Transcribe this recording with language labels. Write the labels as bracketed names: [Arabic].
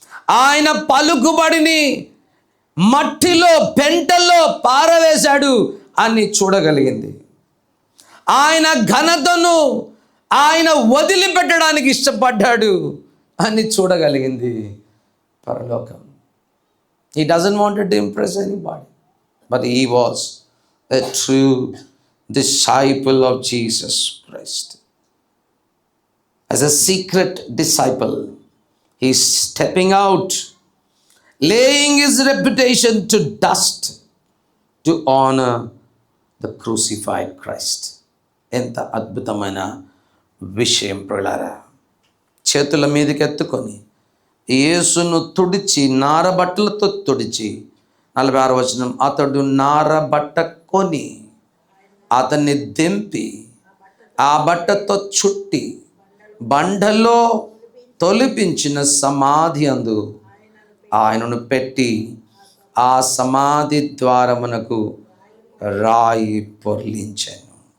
[Telugu] ఆయన పలుకుబడిని మట్టిలో పెంటల్లో పారవేశాడు అని చూడగలిగింది. ఆయన ఘనతను ఆయన వదిలిపెట్టడానికి ఇష్టపడ్డాడు అని చూడగలిగింది పరలోకం. [English] He doesn't want to impress anybody, but he was a true disciple of Jesus Christ. As a secret disciple, he's stepping out, laying his reputation to dust to honor the crucified Christ. [Telugu] ఎంత అద్భుతమైన విషయం ప్రియులారా. చేతుల మీదకి ఎత్తుకొని యేసును తుడిచి, నారబట్టలతో తుడిచి, 46వ వచనం, అతడు నారబట్ట కొని అతన్ని దింపి ఆ బట్టతో చుట్టి బండలో తొలిపించిన సమాధి అందు ఆయనను పెట్టి ఆ సమాధి ద్వారమునకు రాయి పొర్లించాను.